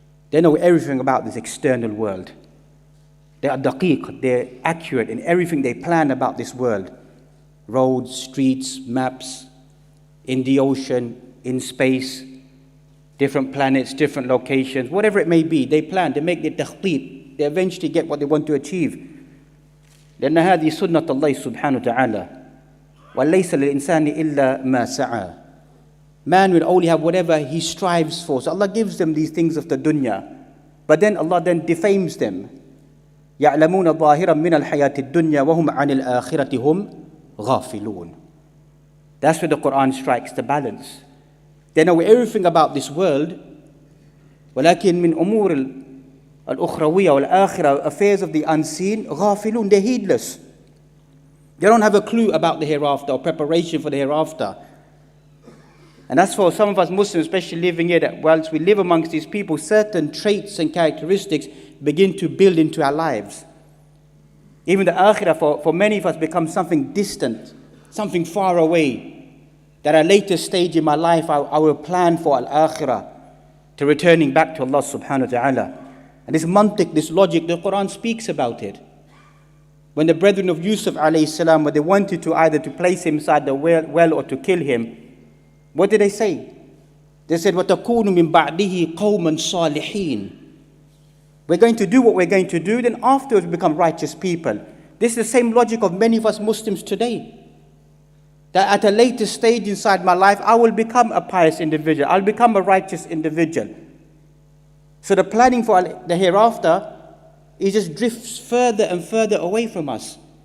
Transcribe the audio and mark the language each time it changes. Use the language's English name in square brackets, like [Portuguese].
[English] They know everything about this external world. They are daqiq, they're accurate in everything they plan about this world. Roads, streets, maps, in the ocean, in space, different planets, different locations, whatever it may be, they plan, they make the takhteet, they eventually get what they want to achieve. [Arabic] لأن هذه سنة الله سبحانه وتعالى وليس للإنسان إلا ما سعى. [English] Man will only have whatever he strives for. So Allah gives them these things of the dunya, but then Allah then defames them. [Arabic] يعلمون ظاهرا من الحياة الدنيا وهم عن الآخرة هم غافلون. [English] That's where the Quran strikes the balance. They know everything about this world, [Arabic] ولكن من أمور الأخروية والآخرة, [English] affairs of the unseen, غافلون, they're heedless. They don't have a clue about the hereafter or preparation for the hereafter. And that's for some of us Muslims, especially living here, that whilst we live amongst these people, certain traits and characteristics begin to build into our lives. Even the akhirah for many of us becomes something distant, something far away. That at a later stage in my life, I will plan for al-akhirah, to returning back to Allah subhanahu wa ta'ala. And this mantiq, this logic, the Quran speaks about it. When the brethren of Yusuf alayhi salam, when they wanted to either to place him inside the well or to kill him, what did they say? They said, [Arabic] وَتَكُونُ مِن بَعْدِهِ قَوْمًا صَالِحِينَ. [English] We're going to do what we're going to do, then afterwards we become righteous people. This is the same logic of many of us Muslims today. That at a later stage inside my life, I will become a pious individual. I'll become a righteous individual. So the planning for the hereafter, it just drifts further and further away from us.